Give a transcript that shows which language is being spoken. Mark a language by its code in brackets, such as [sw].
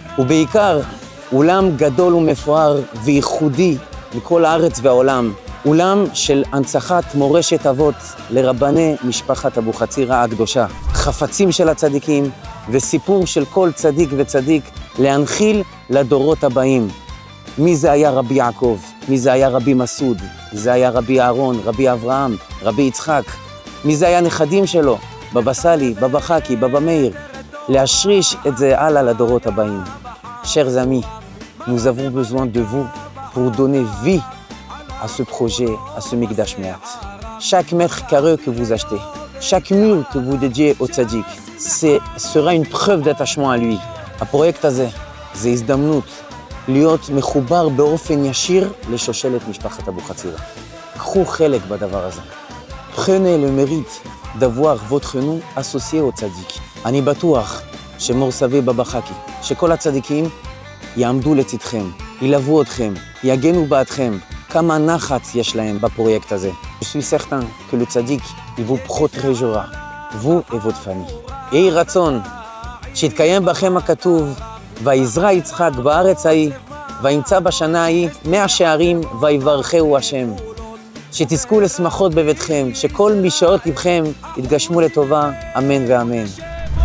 [he] ובעיקר, אולם גדול ומפואר וייחודי מכל הארץ והעולם, אולם של הנצחת מורשת אבות לרבני משפחת אבוחצירא הקדושה, חפצים של הצדיקים וסיפור של כל צדיק וצדיק להנחיל לדורות הבאים. מי זה היה רבי יעקב? מי זה היה רבי מסעוד? מי זה היה רבי אהרון, רבי אברהם, רבי יצחק? מי זה היה נכדים שלו? בבא סאלי, בבא חאקי, בבא מאיר. להשריש את זה הלאה לדורות הבאים. [fr] Chers amis, nous avons besoin de vous pour donner vie à ce projet, à ce Mikdash Me'at. Chaque mètre carré que vous achetez, chaque mur que vous dédiez au tzaddik, sera une preuve d'attachement à lui. [he] הפרויקט הזה, זה הזדמנות להיות מחובר באופן ישיר לשושלת משפחת אבוחצירא. קחו חלק בדבר הזה. [fr] Prenez le mérite d'avoir votre nom associé au tzaddik. [he] אני בטוח שמור סבי בבא חאקי, שכל הצדיקים יעמדו לצדכם, ילוו אתכם, יגנו בעדכם. כמה נחת יש להם בפרויקט הזה. [fr] Je suis certain que le tzaddik, il vous protégera, vous et votre famille. [he] יהי רצון שיתקיים בכם הכתוב, ויזרע יצחק בארץ ההיא, וימצא בשנה ההיא 100 שערים, ויברכהו השם. שתזכו לשמחות בביתכם, שכל משעות לבכם יתגשמו לטובה, אמן ואמן.